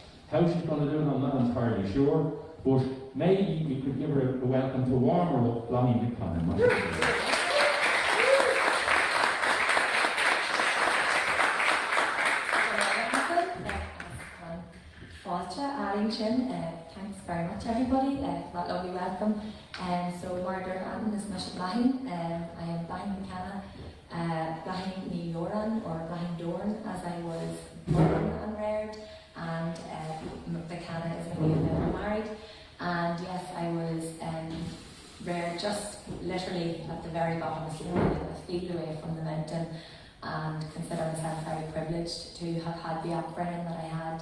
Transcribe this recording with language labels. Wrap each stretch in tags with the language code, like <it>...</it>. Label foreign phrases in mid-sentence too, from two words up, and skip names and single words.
<en>How she's going to do it, I'm not entirely sure. But maybe we could give her a welcome to warm her up, Bláithín Mhic Cana. Thanks very much everybody for that lovely welcome. So Murder Ann is Bláithín. I am Bláithín Mhic Cana, Bláithín ní Doran or Bláithín Dorn as I was born and reared, and Mhic Cana is my name when I'm married. And yes, I was reared just literally at the very bottom of Sliabh, a field away from the mountain, and consider myself very privileged to have had the upbringing that I had.</en>